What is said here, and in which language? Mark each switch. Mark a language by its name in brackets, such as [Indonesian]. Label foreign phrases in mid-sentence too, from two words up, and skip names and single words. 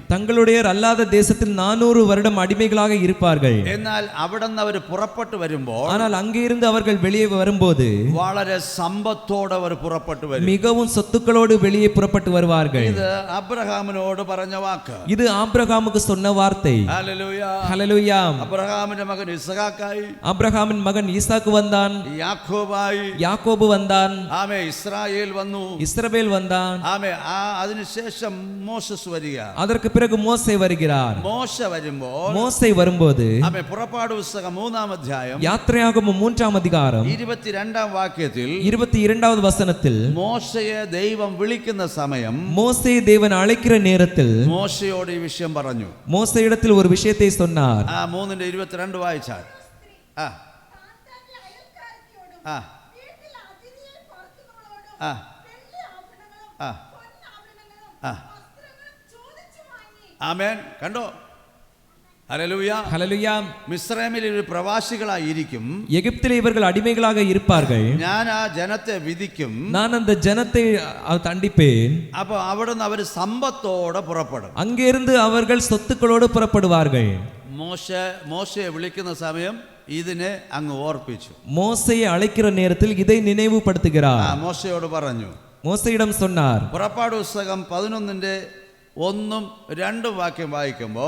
[Tamil] தங்களுடைய அல்லாத தேசத்தில் 400 வருடம் அடிமைகளாக இருப்பார்கள். [Malayalam] എന്നാൽ അവിടുന്ന് അവർ പുറപ്പെട്ടു വരുമ്പോൾ, [Tamil] ஆனால் அங்கே இருந்து அவர்கள் வெளியே வரும்போது [Malayalam] വളരെ സമ്പത്തോടെ അവർ പുറപ്പെട്ടു വരും. [Tamil] மிகவும் சொத்துக்களோடு வெளியே புறப்பட்டு வருவார்கள். [Malayalam] ഇത് അബ്രഹാമിനോട് പറഞ്ഞ വാക്ക്. [Tamil] இது ஆபிரகாமுக்கு சொன்ன வார்த்தை. [Malayalam] ഹല്ലേലൂയ. [Tamil] ஹல்லேலூயா. [Malayalam] അബ്രഹാമിന്റെ മകൻ ഇസ്ഹാക്കായി, [Tamil] ஆபிரகாமின் மகன் ஈசாக்கு வந்தான். [Malayalam] യാക്കോബായി, [Tamil] யாக்கோபு வந்தான். [Malayalam] ആമേൻ, ഇസ്രായേൽ വന്നു. [Tamil] இஸ்ரவேல் வந்தான். [Malayalam] ആമേൻ. അതിനുശേഷം മോശസ് വരിക. [Tamil] அதற்கு பிறகு மோசே வருகிறார். [Malayalam] മോശ വരുമ്പോൾ [Tamil] மோசே வரும்போது [Malayalam] പുറപ്പാട് പുസ്തകം 3-ാം അധ്യായം [Tamil] யாத்திரையாகமம் 3ஆம் அதிகாரம் [Malayalam] 22-ാം വാക്യത്തിൽ [Tamil] 22வது வசனத்தில் [Malayalam] മോശയെ ദൈവം വിളിക്കുന്ന സമയം [Tamil] மோசே தேவன் அழைக்கிற நேரத்தில் [Malayalam] മോശയോട് ഈ വിഷയം പറഞ്ഞു. [Tamil] மோசேயிடத்தில் ஒரு விஷயத்தை சொன்னார். [Malayalam] 3:22 വായിച്ചാൽ ആമേൻ. കണ്ടോ? ഹല്ലേലൂയ. [Tamil] ஹல்லேலூயா. [Malayalam] മിസ്രൈമിൽ ഒരു പ്രവാസികളായിരിക്കും. [Tamil] எகிப்திலே இவர்கள் அடிமைகளாக இருப்பார்கள். [Malayalam] ഞാൻ ആ ജനത്തെ വിധിക്കും. [Tamil] நான் அந்த ஜனத்தை தண்டிப்பேன். [Malayalam] അപ്പൊ അവിടുന്ന് അവർ സമ്പത്തോടെ പുറപ്പെടും. [Tamil] அங்கிருந்து அவர்கள் சொத்துக்களோடு புறப்படுவார்கள். [Malayalam] മോശയെ വിളിക്കുന്ന സമയം ഇതിനെ അങ്ങ് ഓർപ്പിച്ചു. [Tamil] மோசேயை அழைக்கிற நேரத்தில் இதை நினைவுபடுத்துகிறார். [Malayalam] മോശയോട് പറഞ്ഞു. [Tamil] மோசேயிடம் சொன்னார். [Malayalam] പുറപ്പാട് പുസ്തകം 11:1-2 വാക്യം വായിക്കുമ്പോൾ